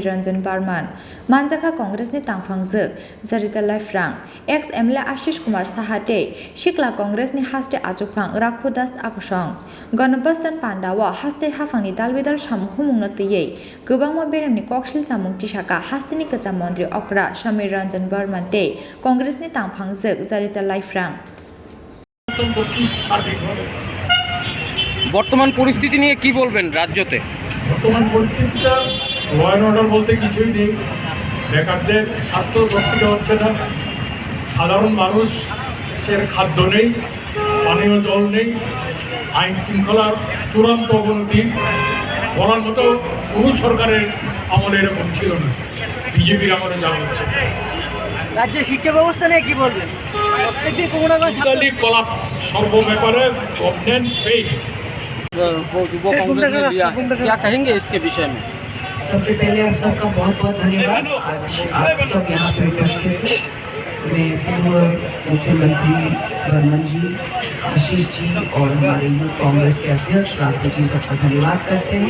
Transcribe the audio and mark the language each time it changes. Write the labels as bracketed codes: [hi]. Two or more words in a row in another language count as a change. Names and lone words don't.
[trp] Ranjan Barman, Manjaka Congress Ni Tangpangzuk, Zarita Life Rang, ex MLA Ashish Kumar Sahate, Shikla Congress Ni Haste Achupang, Rakhudas Akosong, Gonabastan Pandao, Haste Hafangni Dalbidal Shamhumungnotiye, Gubangma Beremni Kokshil Samung Tishaka, Hastini Kachamondri Okra, Shamir Ranjan Barman Te, Congress Ni Tangpangzuk, Zarita Life Rang. [bn] বর্তমান পরিস্থিতি নিয়ে কি বলবেন রাজ্যতে? বর্তমান পরিস্থিতিটা [en] law and order [bn] বলতে কিছুই নেই। বেকারদের স্বার্থ রক্ষিত হচ্ছে না, সাধারণ মানুষের খাদ্য নেই, পানীয় জল নেই, আইন শৃঙ্খলার চূড়ান্ত অবনতি। বলার মতো কোনো সরকারের আমলে এরকম ছিল না, বিজেপির আমলে যা হচ্ছে। রাজ্যের শিক্ষা ব্যবস্থা নিয়ে কি বলবেন? প্রত্যেকদিন কোনো না কোনো [en] totally collapse, [bn] সর্ব ব্যাপারে [en] government fail. [hi] युवा कांग्रेस ने लिया है, क्या कहेंगे इसके विषय में? सबसे पहले आप सबका बहुत बहुत धन्यवाद। आज आप सब यहाँ पे उपस्थित हैं। मैं पूर्व मुख्यमंत्री बर्मन जी, आशीष जी और हमारे यूथ कांग्रेस के अध्यक्ष राघव जी सबका धन्यवाद करते हैं।